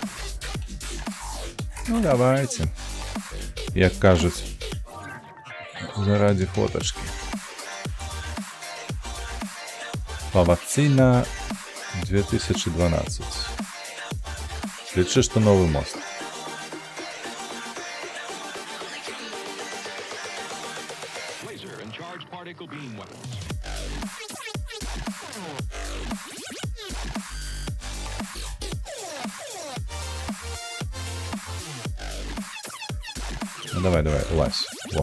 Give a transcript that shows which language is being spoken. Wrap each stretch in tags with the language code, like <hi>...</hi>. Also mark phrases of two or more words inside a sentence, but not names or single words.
<be>Ну, давайте. Як кажуць, заради фоточки. Павацина 2012. Лічы, што новы мост.</be> <en>Laser and charged particle beam weapons.</en> <be>Ну давай, давай, лазь. Во.</be>